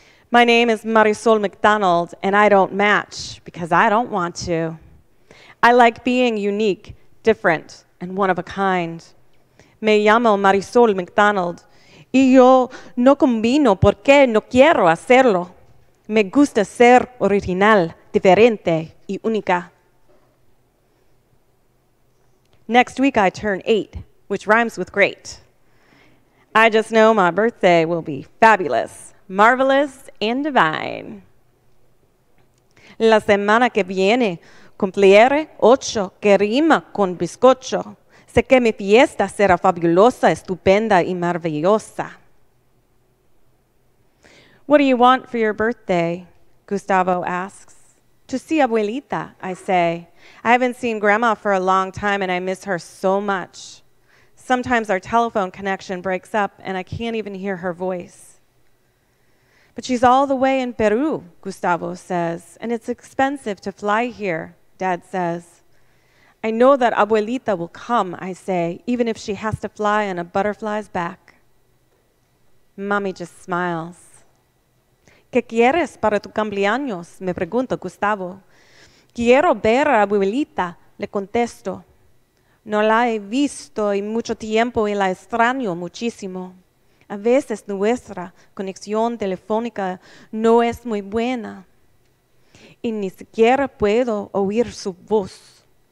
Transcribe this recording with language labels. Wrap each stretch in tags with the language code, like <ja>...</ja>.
<en>My name is Marisol McDonald, and I don't match because I don't want to. I like being unique, different, and one of a kind.</en> <es>Me llamo Marisol McDonald, y yo no combino porque no quiero hacerlo. Me gusta ser original, diferente, y única.</es> <en>Next week I turn 8, which rhymes with great. I just know my birthday will be fabulous, marvelous, and divine.</en> <es>La semana que viene cumpliré 8, que rima con bizcocho. Sé que mi fiesta será fabulosa, estupenda y maravillosa.</es> <en>What do you want for your birthday? Gustavo asks. To see Abuelita, I say. I haven't seen Grandma for a long time, and I miss her so much. Sometimes our telephone connection breaks up, and I can't even hear her voice. But she's all the way in Peru, Gustavo says, and it's expensive to fly here, Dad says. I know that Abuelita will come, I say, even if she has to fly on a butterfly's back. Mommy just smiles.</en> <es>¿Qué quieres para tu cumpleaños? Me pregunta Gustavo. Quiero ver a Abuelita, le contesto. No la he visto en mucho tiempo y la extraño muchísimo. A veces nuestra conexión telefónica no es muy buena y ni siquiera puedo oír su voz.</es>